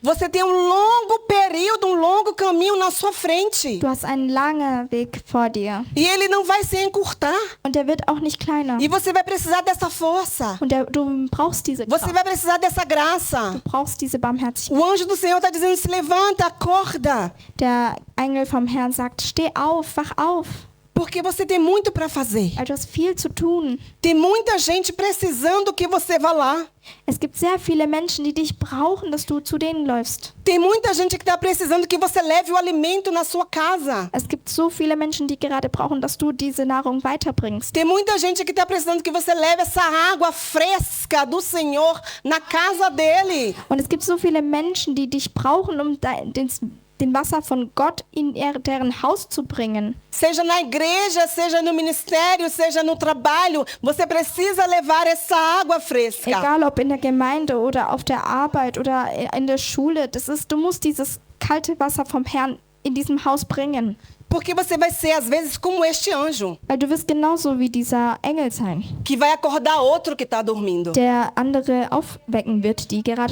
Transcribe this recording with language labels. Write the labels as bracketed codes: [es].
[pt] Você tem longo período, longo caminho na sua frente. [de] Du hast einen langen Weg vor dir. [pt] E ele não vai se encurtar. [de] Und der wird auch nicht kleiner. [pt] E você vai precisar dessa força. [de] Und du brauchst diese [pt] Você [de] Kraft. [pt] vai precisar dessa graça. [de] Du brauchst diese Barmherzigkeit. [pt] O anjo do Senhor está dizendo, se levanta, acorda. [de] Der Engel vom Herrn sagt, steh auf, wach auf. [pt] Porque você tem muito para fazer. [de] Weil du hast viel zu tun. [pt] Tem muita gente precisando que você vá lá. [de] Es gibt sehr viele Menschen, die dich brauchen, dass du zu denen läufst. [pt] Tem muita gente que está precisando que você leve o alimento na sua casa. [de] Es gibt so viele Menschen, die gerade brauchen, dass du diese Nahrung weiterbringst. [pt] Tem muita gente que está precisando que você leve essa água fresca do Senhor na casa dele. [de] Und es gibt so viele Menschen, die dich brauchen, um den Wasser von Gott in deren Haus zu bringen. [pt] Seja na igreja, seja no ministério, seja no trabalho, você precisa levar essa água fresca. [de] Egal ob in der Gemeinde oder auf der Arbeit oder in der Schule, du musst dieses kalte Wasser vom Herrn in diesem Haus bringen. [pt] Porque você vai ser, às vezes, como este anjo, [de] Weil du wirst genauso wie dieser Engel sein, [pt] que vai acordar outro que está dormindo. [de] der andere aufwecken wird, die gerade